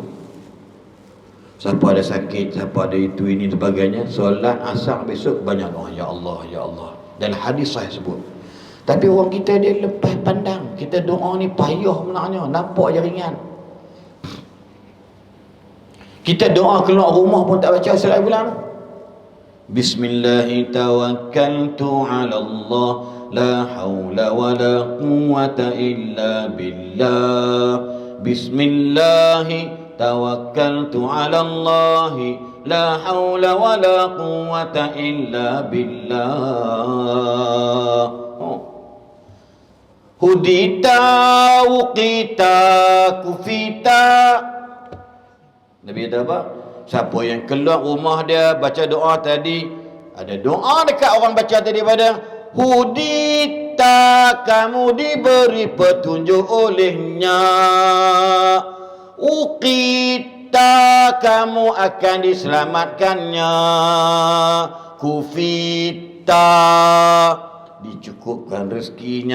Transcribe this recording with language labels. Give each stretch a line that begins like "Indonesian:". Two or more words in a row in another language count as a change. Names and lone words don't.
Malay: Siapa ada sakit, siapa ada itu ini sebagainya, solat asar besok banyak doa,
Arabic: يا الله، يا الله.
Malay: Dan hadis saya sebut. Tapi orang kita dia lepas pandang. Kita doa ni payah benarnya, nampak je ringan. Kita doa keluar rumah pun tak baca surah bulan.
Arabic: بسم الله توكلت على الله، لا حول ولا قوة إلا بالله. بسم الله توكلت على الله، لا حول ولا قوة إلا بالله. هديت، وقيت، كفيت.
Malay: Nabi kata apa? Siapa yang keluar rumah dia baca doa tadi, ada doa dekat orang baca tadi pada hudita, kamu diberi petunjuk olehnya, uqita, kamu akan diselamatkannya, kufita, dicukupkan rezekinya.